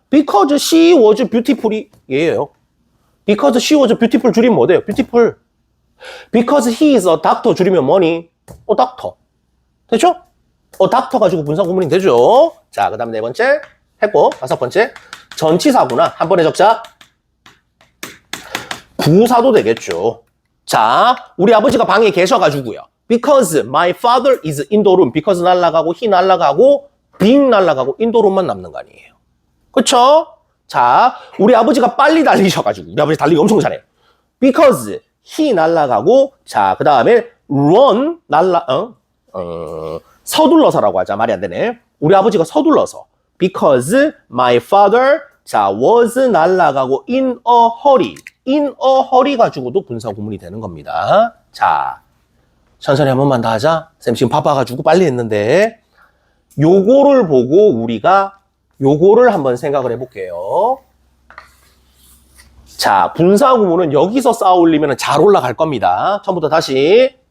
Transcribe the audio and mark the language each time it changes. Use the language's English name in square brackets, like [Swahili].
[English] Because she was beautiful이 얘예요. Because she was beautiful [Korean] 줄이면 뭐 돼요? [English] beautiful. Because he is a doctor [Korean] 줄이면 뭐니? doctor. 됐죠? doctor 가지고 분사 구문이 되죠. 자, 그 다음 네 번째 했고, 다섯 번째. 전치사구나. 한 번에 적자. 부사도 되겠죠. 자, 우리 아버지가 방에 계셔가지고요. [English] Because my father is in the room. [Korean] Because 날라가고, he 날라가고, being 날라가고, [English] in the room [Korean] 만 남는 거 아니에요. 그쵸? 자, 우리 아버지가 빨리 달리셔가지고, 우리 아버지 달리기 엄청 잘해요. Because he 날라가고, 자, 그 다음에 run 서둘러서라고 하자. 말이 안 되네. 우리 아버지가 서둘러서. [English] Because my father, 자, was [Korean] 날라가고, [English] in a hurry. in a hurry [Korean] 가지고도 분사 구문이 되는 겁니다. 자, 천천히 한 번만 더 하자. 쌤 지금 바빠가지고 빨리 했는데, 요거를 보고 우리가 요거를 한번 생각을 해볼게요. 자, 분사 구문은 여기서 쌓아 올리면 잘 올라갈 겁니다. 처음부터 다시.